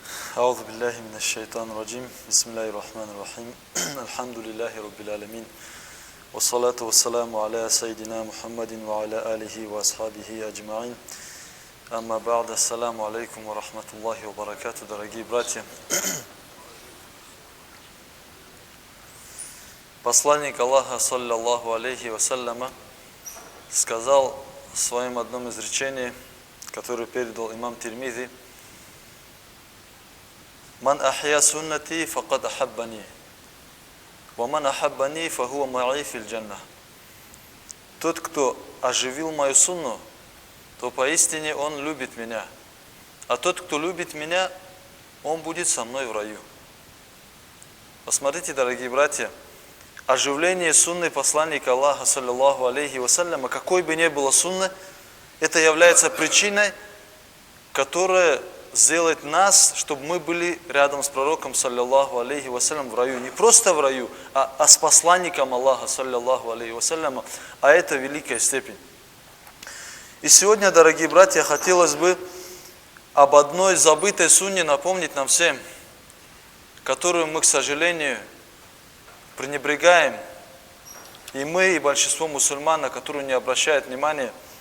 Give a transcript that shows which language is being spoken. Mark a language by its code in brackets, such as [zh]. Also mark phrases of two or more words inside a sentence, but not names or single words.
[ar] أعوذ بالله من الشيطان الرجيم بسم الله الرحمن الرحيم الحمد لله رب العالمين والصلاة والسلام على سيدنا محمد وعلى آله وأصحابه أجمعين أما بعد السلام عليكم ورحمة الله وبركاته. [ru] Дорогие братья, посланник Аллаха [ar] صلى الله عليه وسلم [ru] сказал в своем одном изречении, которое передал имам Тирмизи: [ar] «من أحيا سنتي فقد أحبني ومن أحبني فهو معي في الجنة». [ru] Тот, кто оживил мою сунну, то поистине он любит меня. А тот, кто любит меня, он будет со мной в раю. Посмотрите, дорогие братья, оживление сунны посланника Аллаха, [ar] صلى الله عليه وسلم, [ru] какой бы ни было сунны, это является причиной, которая сделает нас, чтобы мы были рядом с пророком, [ar] صلى الله عليه وسلم, [ru] в раю. Не просто в раю, а с посланником Аллаха, [ar] صلى الله عليه وسلم. [ru] А это великая степень. И сегодня, дорогие братья, хотелось бы об одной забытой сунне напомнить нам всем, которую мы, к сожалению, пренебрегаем. И мы, и большинство мусульман, на которую не обращают внимания.